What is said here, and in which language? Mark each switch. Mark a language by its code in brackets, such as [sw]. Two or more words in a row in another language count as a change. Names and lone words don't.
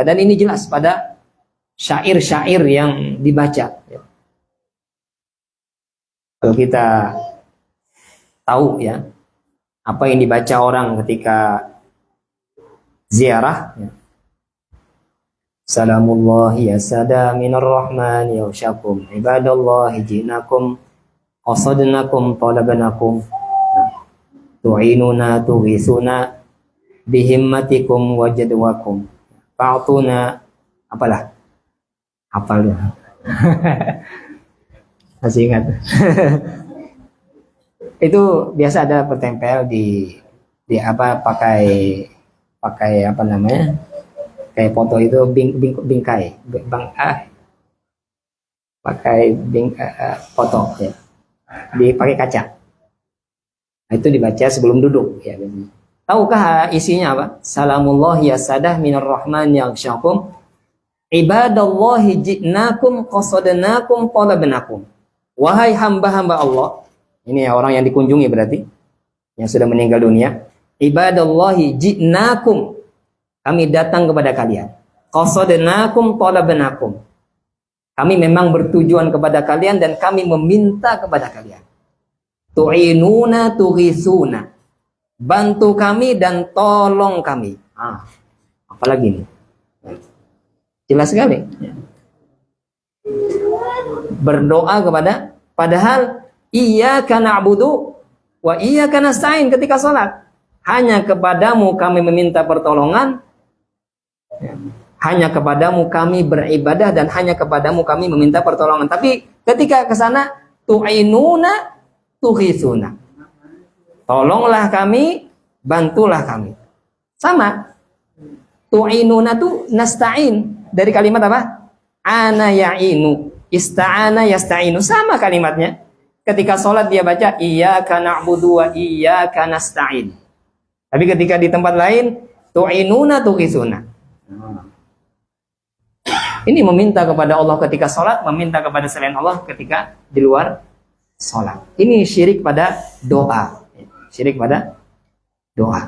[id] Dan ini jelas pada syair-syair yang dibaca. Kalau kita tahu ya apa yang dibaca orang ketika ziarah, [ar] سلام الله يا سادة من الرحمن يغشاكم عباد الله جئناكم قصدناكم طلبناكم تعينونا تغيثونا بهمتكم وجدواكم فأتونا [id] apalah hafal masih ingat. Itu biasa ada bertempel di apa pakai apa namanya, kayak foto itu bingkai pakai foto ya, dipakai kaca. Itu dibaca sebelum duduk ya. Tahukah isinya apa? [ar] سلام الله يا سادة من الرحمن يغشاكم عباد الله جئناكم قصدناكم طلبناكم. [id] Wahai hamba-hamba Allah, ini ya orang yang dikunjungi berarti yang sudah meninggal dunia. [ar] عباد الله جئناكم, [id] kami datang kepada kalian. [ar] قصدناكم طلبناكم, [id] kami memang bertujuan kepada kalian dan kami meminta kepada kalian. [ar] تعينونا تغيثونا, [id] bantu kami dan tolong kami. Apalagi ini jelas sekali. Berdoa kepada, padahal [ar] إياك نعبد وإياك نستعين [id] ketika sholat. Hanya kepadamu kami meminta pertolongan, hanya kepadamu kami beribadah, dan hanya kepadamu kami meminta pertolongan. Tapi ketika ke sana, [ar] تعينونا تغيثونا, [id] tolonglah kami, bantulah kami. Sama. [ar] تعينونا تو نستعين, [id] dari kalimat apa? [ar] أعان يعين، استعان يستعين, [id] sama kalimatnya. Ketika sholat dia baca [ar] إياك نعبد وإياك نستعين. [id] Tapi ketika di tempat lain [ar] تعينونا تغيثونا. [id] Ini meminta kepada Allah ketika sholat, meminta kepada selain Allah ketika di luar sholat. Ini syirik pada doa. Syirik pada doa.